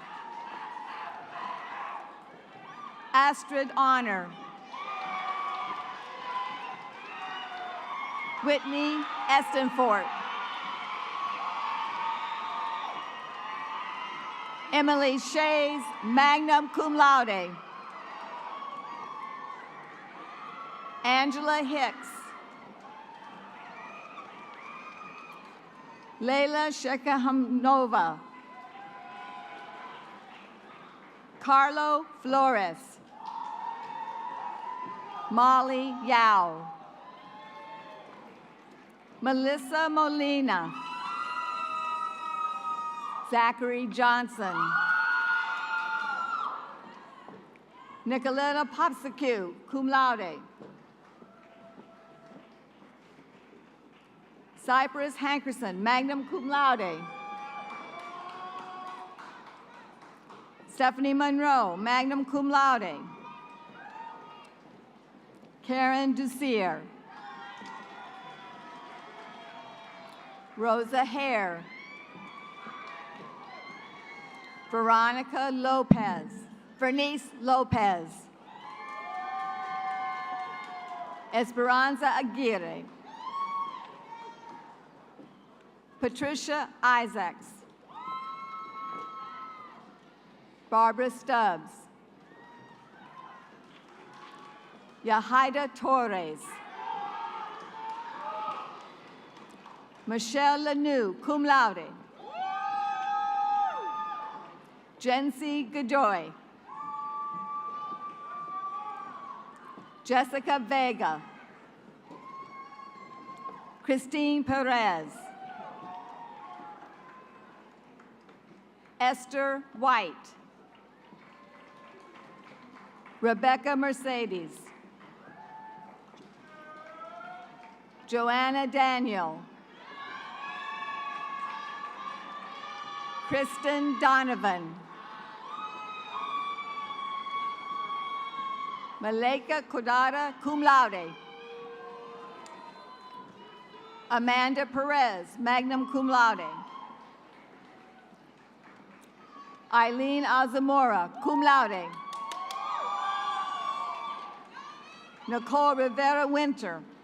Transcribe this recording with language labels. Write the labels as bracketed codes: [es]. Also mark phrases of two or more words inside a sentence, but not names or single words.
[en] Astrid Honor. Whitney Estenfort. Emily Shays, [la] magna cum laude. [en] Angela Hicks. Leila Shekahamnova. Carlo Flores. Molly Yao. Melissa Molina. Zachary Johnson. Nicoletta Popsicu, [la] cum laude. [en] Cypress Hankerson, [la] magna cum laude. [en] Stephanie Monroe, [la] magna cum laude. [en] Karen Ducier. Rosa Hare. Veronica Lopez. Vernice Lopez. Esperanza Aguirre. Patricia Isaacs. Barbara Stubbs. Yahaida Torres. Michelle Lanou, [la] cum laude. [en] Jency Godoy. Jessica Vega. Christine Perez. Esther White. Rebecca Mercedes. Joanna Daniel. Kristen Donovan. Maleka Kodada, [la] cum laude. [en] Amanda Perez, [la] magna cum laude. [en] Eileen Azamora, [la] cum laude. [en] Nicole Rivera Winter.